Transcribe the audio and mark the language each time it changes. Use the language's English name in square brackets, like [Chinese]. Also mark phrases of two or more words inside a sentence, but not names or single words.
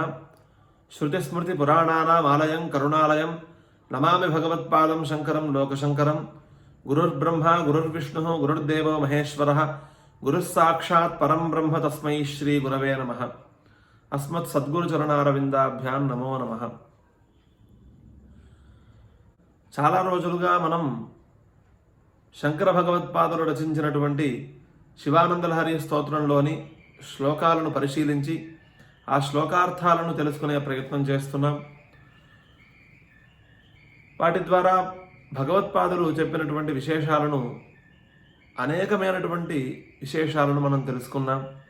[Sanskrit] श्रुतिस्मृतिपुराणानामालयं करुणालयं नमामि भगवत्पादं शङ्करं लोकशङ्करं। गुरुर्ब्रह्मा गुरुर्विष्णुः गुरुर्देवो महेश्वरः गुरुः साक्षात् परं ब्रह्म तस्मै श्रीगुरवे नमः। अस्मत् सद्गुरुचरणारविन्दाभ्यां नमो नमः। [Telugu] చాలా రోజులుగా మనం శంకర భగవత్పాదులు రచించినటువంటి శివానందలహరి స్తోత్రంలోని శ్లోకాలను పరిశీలించి ఆ శ్లోకార్థాలను తెలుసుకునే ప్రయత్నం చేస్తున్నాం. వాటి ద్వారా భగవత్పాదులు చెప్పినటువంటి విశేషాలను అనేకమైనటువంటి విశేషాలను మనం తెలుసుకున్నాం.